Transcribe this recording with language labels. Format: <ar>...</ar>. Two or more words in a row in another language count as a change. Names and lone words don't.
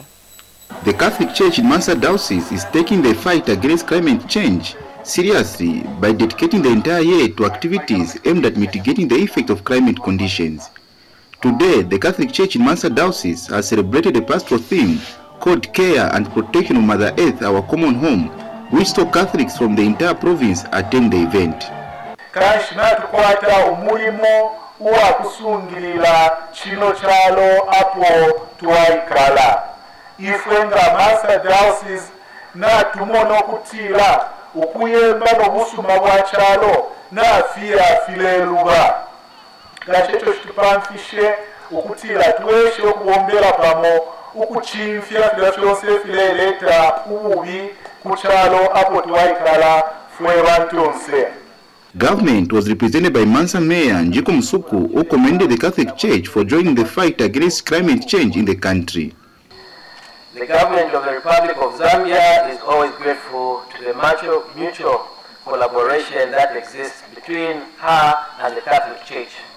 <en>The Catholic Church in Mansa Diocese is taking the fight against climate change seriously by dedicating the entire year to activities aimed at mitigating the effect of climate conditions. Today, the Catholic Church in Mansa Diocese has celebrated a pastoral theme called Care and Protection of Mother Earth, Our Common Home, which saw Catholics from the entire province attend the event.</en> <bem>Kashina tukwata umulimo wa kusungilila chino chalo apo tuwaikala. Ifwenga Mansa Diocese na tumono kutila ukuyemba n'obusuma bwa chalo na fileluba. Kachecho chitupamfishe ukutila tuweshe okuwombera pamo ukuchimfya filafyonse fileleta ububi kuchalo apo tuwaikala fwe bantonse.</bem> <en>Government was represented by Mansa Mayor Njiko Msuku, who commended the Catholic Church for joining the fight against climate change in the country. The government of the Republic of Zambia is always grateful to the mutual collaboration that exists between her and the Catholic Church.</en>